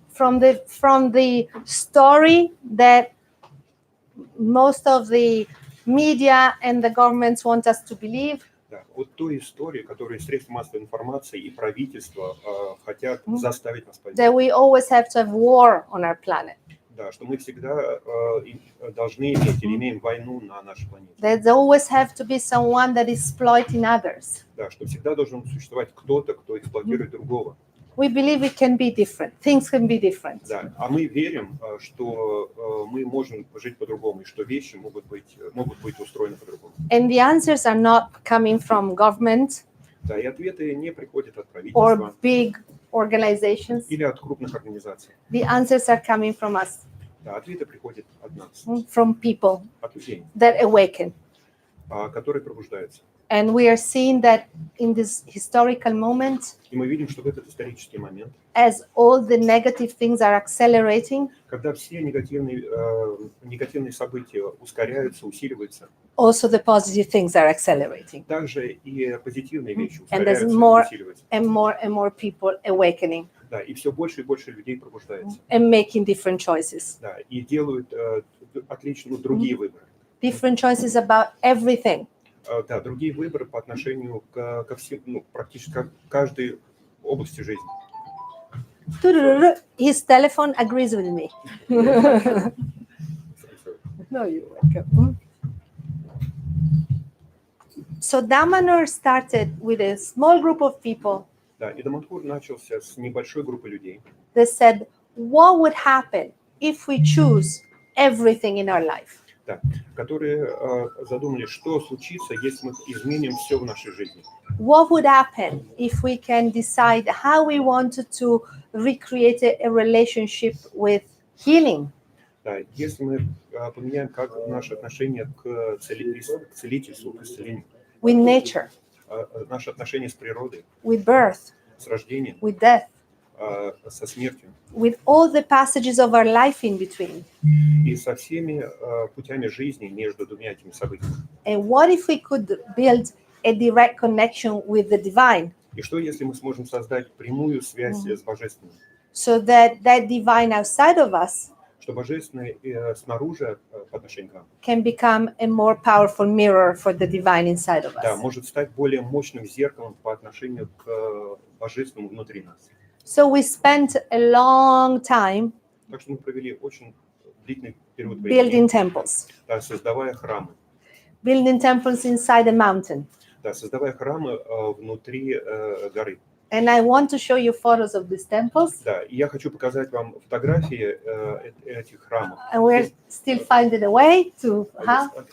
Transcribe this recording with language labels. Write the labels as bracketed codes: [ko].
[en] From the story that most of the media and the governments want us to believe. [ru] Да, от той истории, которую средства массовой информации и правительство хотят заставить нас поверить. [en] That we always have to have war on our planet. [ru] Да, что мы всегда должны иметь или имеем войну на нашей планете. [en] There's always have to be someone that is exploiting others. [ru] Да, что всегда должен существовать кто-то, кто эксплуатирует другого. [en] We believe it can be different. Things can be different. [ru] Да, а мы верим, что мы можем жить по-другому, и что вещи могут быть устроены по-другому. [en] And the answers are not coming from government [ru] Да, и ответы не приходят от [en] or [ru] правительства [en] big organizations. [ru] или от крупных организаций. [en] The answers are coming from us, [ru] Да, ответы приходят от нас, [en] from people [ru] от людей, [en] that awaken. [ru] которые пробуждаются. [en] And we are seeing that in this historical moment, [ru] И мы видим, что в этот исторический момент, [en] as all the negative things are accelerating, [ru] когда все негативные события ускоряются, усиливаются, [en] also the positive things are accelerating. [ru] также и позитивные вещи [en] And there's [ru] ускоряются и [en] more [ru] усиливаются. [en] and more people awakening [ru] Да, и все больше и больше людей пробуждается. [en] and making different choices. [ru] Да, и делают отлично другие выборы. [en] Different choices about everything. [ru] Да, другие выборы по отношению ко всем, практически к каждой области жизни. [en] His telephone agrees with me. No, you're welcome. So Damanhur started with a small group of people [ru] Да, и Даманхур начался с небольшой группы людей, [en] that said, what would happen if we choose everything in our life? [ru] да, которые задумали, что случится, если мы изменим все в нашей жизни. [en] What would happen if we can decide how we wanted to recreate a relationship with healing, [ru] Да, если мы поменяем как наше отношение к целительству, к исцелению, [en] with nature, [ru] наше отношение с природой, [en] with birth, [ru] с рождением, [en] with death, [ru] со смертью [en] with all the passages of our life in between? [ru] и со всеми путями жизни между двумя этими событиями. [en] And what if we could build a direct connection with the divine, [ru] И что, если мы сможем создать прямую связь с Божественным? [en] so that that divine outside of us [ru] Что Божественное снаружи по отношению к нам, [en] can become a more powerful mirror for the divine inside of [ru] да, может стать более мощным зеркалом по отношению к Божественному внутри нас. [en] So we spent a long time [ru] Так что мы провели очень длительный период [en] building [ru] времени, [en] temples, [ru] да, создавая храмы. [en] building temples inside a mountain. [ru] Да, создавая храмы внутри горы. [en] And I want to show you photos of these temples. [ru] Да, и я хочу показать вам фотографии этих храмов. [en] And we're still finding a way to how?